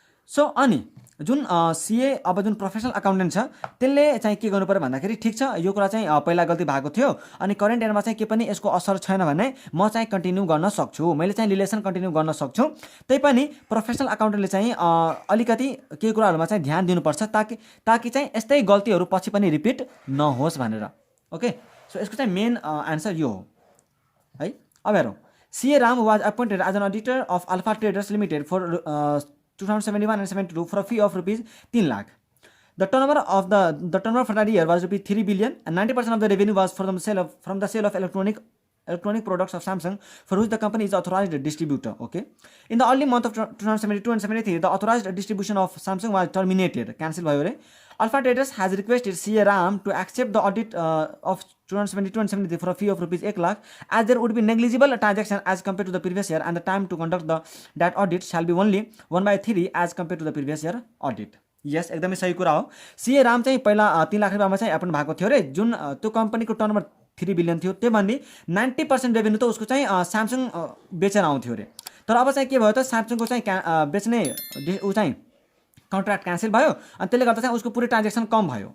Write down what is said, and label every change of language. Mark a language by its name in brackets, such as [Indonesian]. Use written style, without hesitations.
[Nepali] So अनि जुन CA अब जुन प्रोफेसनल अकाउन्टेन्ट छ त्यसले चाहिँ के गर्नु पर्यो भन्दाखेरि ठिक छ यो कुरा चाहिँ पहिला गल्ती भएको थियो अनि करेन्ट इयरमा चाहिँ के पनि यसको असर छैन भने म चाहिँ कन्टिन्यू गर्न सक्छु, मैले चाहिँ रिलेसन कन्टिन्यू गर्न सक्छु। तैपनि प्रोफेसनल अकाउन्टेन्टले चाहिँ अलिकति केही कुराहरुमा चाहिँ ध्यान दिनुपर्छ ताकि चाहिँ यस्तै गल्तीहरु पछि पनि रिपिट नहोस् भनेर। ओके, सो यसको चाहिँ मेन आन्सर यो हो है। अब हेरौँ, [English] CA Ram was appointed as an auditor of Alpha Traders Limited for 2071 and 72 for a fee of rupees 3 lakh. The turnover for that year was rupees 3 billion and 90% of the revenue was from the sale of electronic products of Samsung, for which the company is authorized distributor. Okay, in the early month of 2072 and 73, the authorized distribution of Samsung was terminated, cancelled by Alpha Traders has requested CA Ram to accept the audit of 2072 and 73 for a fee of rupees 1 lakh, as there would be negligible transaction as compared to the previous year, and the time to conduct that audit shall be only 1/3 as compared to the previous year audit. [Nepali] यस, एकदमै सही कुरा हो। CA Ram चाहिँ पहिला 3 लाख रुपैयाँमा चाहिँ appoint भएको थियो रे, जुन त्यो कम्पनीको टर्नओभर 3 बिलियन थियो, त्योभन्दा 90% रेभेन्यू त उसको चाहिँ स्यामसङ बेचेर आउँथ्यो रे। तर अब चाहिँ के भयो त, स्यामसङको चाहिँ बेच्ने ऊ चाहिँ कन्ट्र्याक्ट क्यान्सल भयो अनि त्यसले गर्दा चाहिँ उसको पुरै ट्रान्जेक्सन कम भयो।